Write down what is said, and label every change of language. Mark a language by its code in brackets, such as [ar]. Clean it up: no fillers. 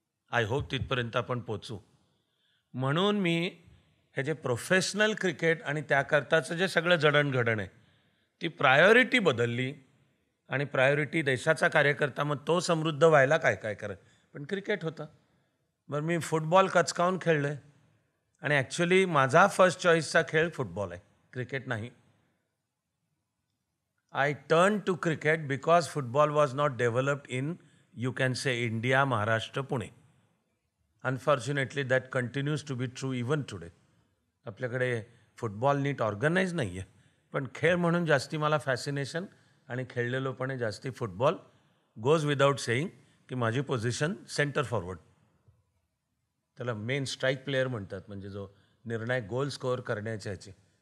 [en] I hope [mr] तिथपर्यंत आपण पोचू. म्हणून मी हे जे प्रोफेशनल क्रिकेट आणि त्याकरताचं जे सगळं जडणघडण आहे ती प्रायोरिटी बदलली आणि प्रायोरिटी देशाचा कार्यकर्ता मग तो समृद्ध व्हायला काय काय करत पण क्रिकेट होतं. बरं, मी फुटबॉल कचकावून खेळलो आहे आणि ॲक्च्युली माझा फर्स्ट चॉईसचा खेळ फुटबॉल आहे, क्रिकेट नाही. [en] I turned to cricket because football was not developed in, you can say, India, Maharashtra, Pune. Unfortunately, that continues to be true even today. [mr] आपल्याकडे फुटबॉल नीट ऑर्गनाईज नाही आहे, पण खेळ म्हणून जास्ती मला फॅसिनेशन आणि खेळलेलो पण आहे जास्ती फुटबॉल. [en] goes without saying [mr] की माझी पोझिशन सेंटर फॉरवर्ड, त्याला मेन स्ट्राईक प्लेअर म्हणतात, म्हणजे जो निर्णायक गोल स्कोअर करण्याच्या ह्याची.